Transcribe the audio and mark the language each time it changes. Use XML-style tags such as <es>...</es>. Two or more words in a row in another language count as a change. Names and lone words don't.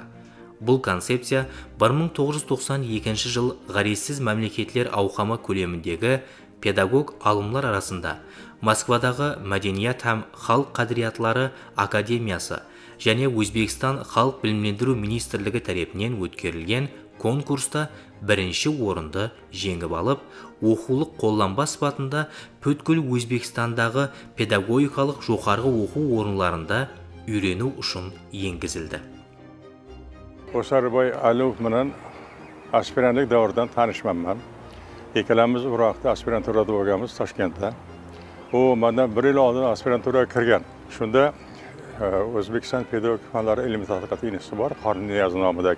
<kaa>Бұл концепция 1992 жыл ғаресіз мәмлекетлер ауқамы көлеміндегі педагог алымлар арасында Москвадағы Мәдениет һәм халық қадыриятлары академиясы және Өзбекстан халық білімлендіру министрлігі тарапынан өткерілген конкурста бірінші орынды жеңіп алып, оқулық қолданба сипатында бүткіл Өзбекстандағы педагогикалық жоғарғы оқу орындарында үйрену үшін енгізілді.</kaa> <uz>O'sarbay Alov bilan aspirantlik davridan tanishmanman. Ikkalamiz u vaqtda aspiranturada bo'lganmiz Toshkentda. U mendan 1 yil oldin aspiranturaga kirgan. Shunda O'zbekiston pedagogik fanlari ilmiy tadqiqot instituti bor, Qorniyaz nomidagi.</uz>